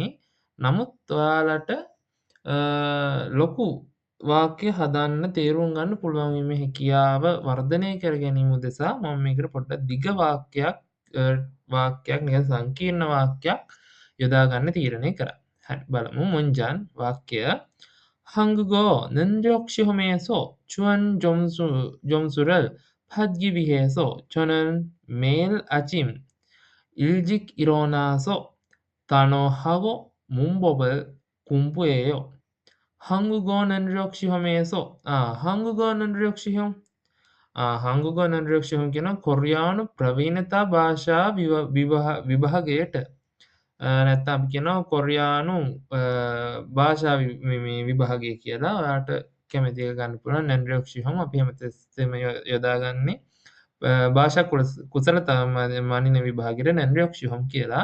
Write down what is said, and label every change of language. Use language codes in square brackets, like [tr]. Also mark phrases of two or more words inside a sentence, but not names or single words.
[si] නමුත් ඔයාලට ලොකු වාක්‍ය හදන්න තේරුම් ගන්න පුළුවන් වීමේ හැකියාව වර්ධනය කර ගැනීම උදෙසා මම මේකට පොඩ්ඩක් දිග වාක්‍යයක් නිකන් සංකීර්ණ වාක්‍යයක් යොදා ගන්න තීරණය කරා. හරි බලමු [ko] 문장 වාක්‍ය 한국어 능력 시험에서 좋은 점수를 받기 위해서 저는 매일 아침 일찍 일어나서 단어하고 문법을 공부해요. 한국어 능력 시험에서 한국어 능력 시험 한국어 능력 시험기는 코리아노 [si] ප්‍රවීණතා භාෂා විභාගයට නැත්නම් අපි කියනවා කොරියානු භාෂා විභාගය කියලා. ඔයාලට කැමති එක ගන්න පුළුවන්. [ko] 능력 시험 [si] අපි හැමතිස්සෙම යොදාගන්නේ භාෂා කුසලතා මානින විභාගයට [ko] 능력 시험 [si] කියලා.